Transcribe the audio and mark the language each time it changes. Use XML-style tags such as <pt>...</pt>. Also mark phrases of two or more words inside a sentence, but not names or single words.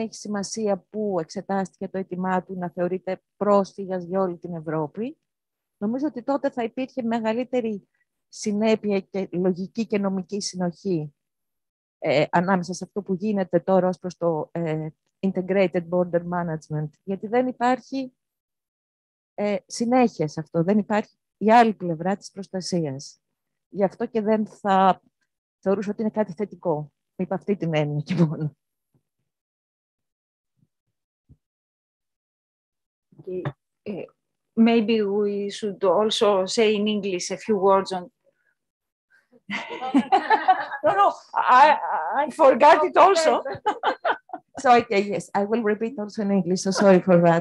<el>έχει σημασία που εξετάστηκε το αίτημά του να θεωρείται πρόσφυγας για όλη την Ευρώπη, νομίζω ότι τότε θα υπήρχε μεγαλύτερη συνέπεια και λογική και νομική συνοχή ανάμεσα σε αυτό που γίνεται τώρα ως προς το</el> <en>Integrated Border Management,</en> <el>γιατί δεν υπάρχει συνέχεια σε αυτό, δεν υπάρχει η άλλη πλευρά της προστασίας. Γι' αυτό και δεν θα θεωρούσα ότι είναι κάτι θετικό, υπ' αυτή την έννοια και μόνο.</el> <en>Okay. Maybe we should also say in English a few words on... No, I forgot it also. So, okay, yes, I will repeat also in English, so sorry for that.</en>